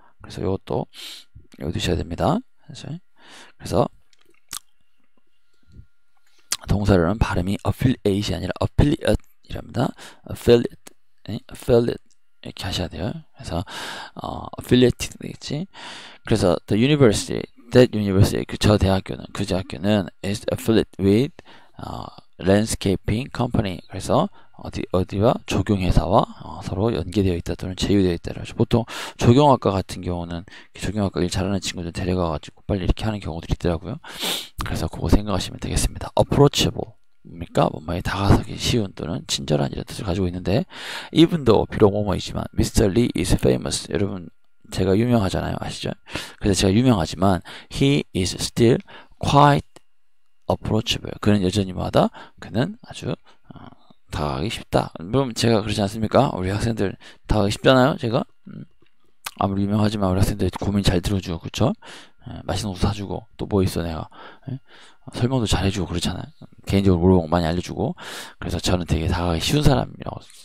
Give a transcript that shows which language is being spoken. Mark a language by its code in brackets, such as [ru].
[ko] 그래서 이것도 외워두셔야 됩니다. 그래서 동사로는 발음이 affiliate이 아니라 affiliate이랍니다. affiliate 이렇게 하셔야 돼요. 그래서 affiliated 되겠지. [en] 그래서 the university, that university, [ko] 저 대학교는, 그 대학교는 [en] is affiliated with landscaping company. [ko] 그래서 어디와 조경회사와 서로 연계되어 있다 또는 제휴되어 있다. 보통 조경학과 같은 경우는 조경학과 일 잘하는 친구들 데려가가지고 빨리 이렇게 하는 경우들이 있더라고요. 그래서 그거 생각하시면 되겠습니다. approachable. 뭡니까? 뭔가에 다가서기 쉬운 또는 친절한 이런 뜻을 가지고 있는데, [en] even though, [ko] 비록 뭐뭐이지만, Mr. [en] Lee is famous. [ko] 여러분, 제가 유명하잖아요. 아시죠? 그래서 제가 유명하지만, [en] he is still quite approachable. [ko] 그는 여전히 뭐하다? 그는 아주 다가가기 쉽다. 그럼 제가 그러지 않습니까? 우리 학생들 다가가기 쉽잖아요. 제가 아무리 유명하지만 우리 학생들 고민 잘 들어주고, 그쵸? 맛있는 것도 사주고, 또 뭐 있어 내가, 설명도 잘 해주고 그렇잖아요. 개인적으로 물어보고 많이 알려주고. 그래서 저는 되게 다가가기 쉬운 사람이라고.